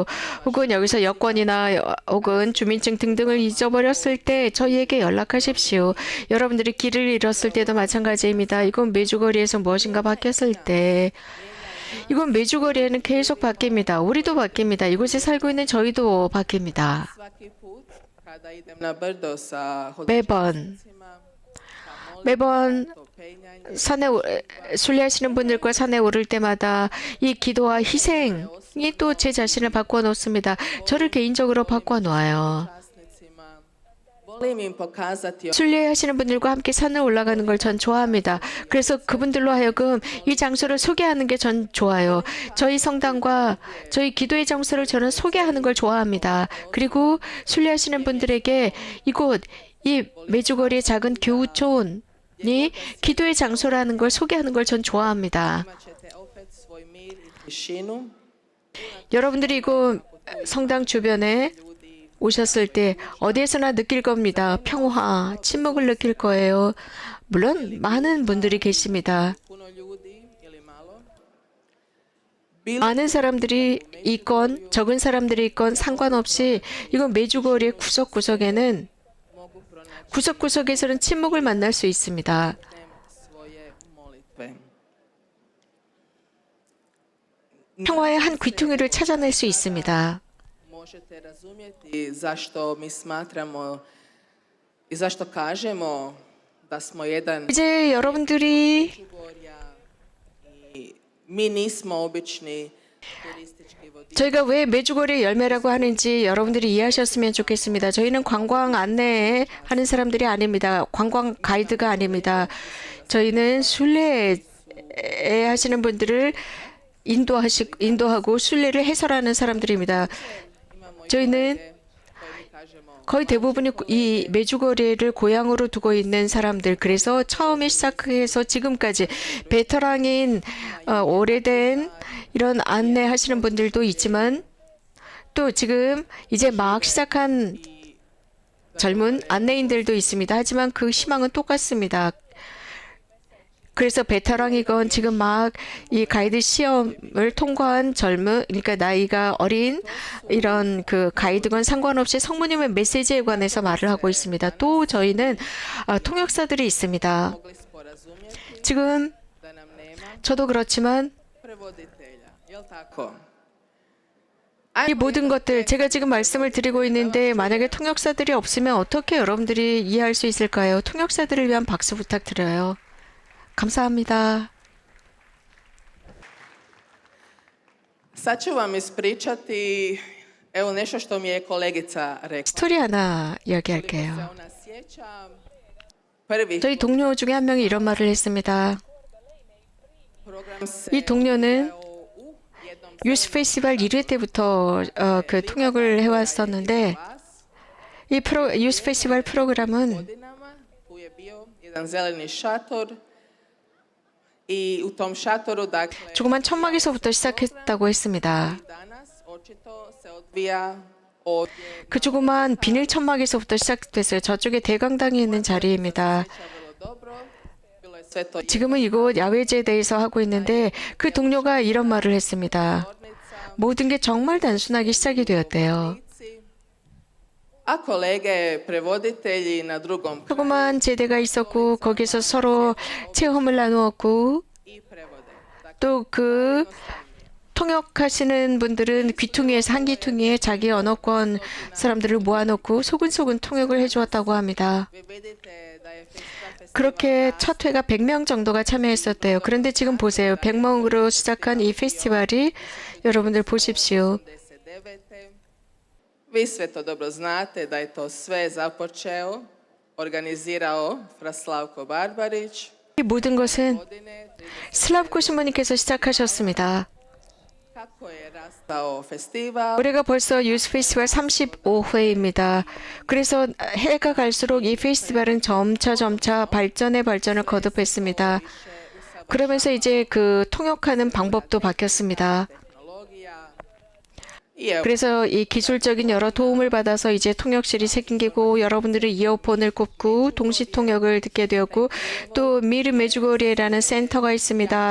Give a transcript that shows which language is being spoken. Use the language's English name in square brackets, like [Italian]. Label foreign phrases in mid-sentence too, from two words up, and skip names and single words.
[Korean] 혹은 여기서 여권이나 혹은 주민증 등등을 잊어버렸을 때 저희에게 연락하십시오. 여러분들이 길을 잃었을 때도 마찬가지입니다. 이건 메주거리에서 무엇인가 바뀌었을 때 이건 메주거리에는 계속 바뀝니다. 우리도 바뀝니다. 이곳에 살고 있는 저희도 바뀝니다. [Croatian] svaki put kada idem na brdo sa [Korean] 매번 매번 [Croatian] to penjanje, [Korean] 순례하시는 분들과 산에 오를 때마다 이 기도와 희생이 또 제 자신을 바꿔 놓습니다. 저를 개인적으로 바꿔 놓아요. [Croatian] časnicima, volim im pokazati [Korean] 순례하시는 분들과 함께 산을 올라가는 걸 전 좋아합니다. 그래서 그분들로 하여금 이 장소를 소개하는 게 전 좋아요. 저희 성당과 저희 기도의 장소를 저는 소개하는 걸 좋아합니다. 그리고 순례하시는 분들에게 이곳 이 메주거리의 작은 교우촌이 기도의 장소라는 걸 소개하는 걸 전 좋아합니다. [Croatian] imat ćete opet svoj mir i tišinu. [Korean] 여러분들이 이곳 성당 주변에 오셨을 때 어디에서나 느낄 겁니다. 평화, 침묵을 느낄 거예요. 물론 많은 분들이 계십니다. [Croatian] Puno ljudi ili malo. [Korean] 많은 사람들이 있건 적은 사람들이 있건 상관없이 이건 메주거리의 구석구석에는 [Croatian] Mogu pronaći [Korean] 구석구석에서는 침묵을 만날 수 있습니다. [Croatian] svoje molitve. [Korean] 평화의 한 귀퉁이를 찾아낼 수 있습니다. [Croatian] Možete razumjeti zašto mi smatramo i zašto kažemo da smo jedan [Korean] 이제 여러분들이 [Croatian] Međugorja i mi nismo obični turistički vodiči. [Korean] 저희가 왜 메주거리의 열매라고 하는지 여러분들이 이해하셨으면 좋겠습니다. 저희는 관광 안내하는 사람들이 아닙니다. 관광 가이드가 아닙니다. 저희는 순례 하시는 분들을 인도하고 순례를 해설하는 사람들입니다. [Croatian] Imamo [Korean] 저희는 [Croatian] koje mi kažemo [Korean] 거의 대부분이 이 메주거리를 고향으로 두고 있는 사람들. 그래서 처음에 시작해서 지금까지 베테랑인 오래된 이런 안내하시는 분들도 있지만 또 지금 이제 막 시작한 젊은 안내인들도 있습니다. 하지만 그 희망은 똑같습니다. 그래서 베테랑이건 지금 막 이 가이드 시험을 통과한 그러니까 나이가 어린 이런 그 가이드건 상관없이 성모님의 메시지에 관해서 말을 하고 있습니다. 또 저희는 통역사들이 있습니다. [Croatian] mogli sporazumjeti [Korean] 지금 [Croatian] da nam nema [Korean] 저도 그렇지만 [Croatian] prevoditelja. Jel tako? [Korean] 이 모든 것들 제가 지금 말씀을 드리고 있는데 만약에 통역사들이 없으면 어떻게 여러분들이 이해할 수 있을까요? 통역사들을 위한 박수 부탁드려요. 감사합니다. [Croatian] Sad ću vam ispričati evo nešto što mi je kolegica rekla. [Korean] 스토리 하나 [Croatian] Se [Korean] 이야기할게요. [Croatian] ona sjeća prvi [Korean] 저희 동료 중에 한 명이 이런 말을 했습니다. [Croatian] program se [Korean] 이 동료는 [Croatian] odvijao u jednom [Korean] 유스 페스티벌 1회 때부터 그 통역을 해왔었는데 이 유스 페스티벌 프로그램은 [Croatian] godinama. Tu je bio jedan zeleni šator i u tom šatoru dakle [Korean] 조그만 천막에서부터 시작했다고 했습니다. [Croatian] danas očito se odvija ovdje. [Korean] 그 조그만 비닐 천막에서부터 시작됐어요. 저쪽에 대강당이 있는 자리입니다. [Croatian] Vrlo dobro. Bilo je sve to [Korean] 지금은 이곳 야외제대에서 하고 있는데 그 동료가 이런 말을 했습니다. [Croatian] tvornica. [Korean] 모든 게 정말 단순하게 시작이 되었대요. [Croatian] A kolege prevoditelji na drugom [Korean] 조그만 제대가 있었고 거기서 서로 체험을 나누었고 [Croatian] i prevode. Dakle, [Korean] 또 그 통역하시는 분들은 귀퉁이에서 한 귀퉁이에 자기 언어권 사람들을 모아놓고 소근소근 통역을 해주었다고 합니다. 그렇게 첫 회가 100명 정도가 참여했었대요. 그런데 지금 보세요. 100명으로 시작한 이 페스티벌이 여러분들 보십시오. [Croatian] Vi sve to dobro znate da je to sve započeo, organizirao Fraslavko Barbarić. [Korean] 이 모든 것은 슬랍코 신부님께서 시작하셨습니다. [Croatian] Kako je rastao festival? [Korean] 올해가 벌써 유스 페스티벌 35회입니다. 그래서 해가 갈수록 이 페스티벌은 점차 발전을 거듭했습니다. 그러면서 이제 그 통역하는 방법도 바뀌었습니다. 그래서 이 기술적인 여러 도움을 받아서 이제 통역실이 생기고 여러분들은 이어폰을 꼽고 동시 통역을 듣게 되었고 또 미르 메주고리에라는 센터가 있습니다.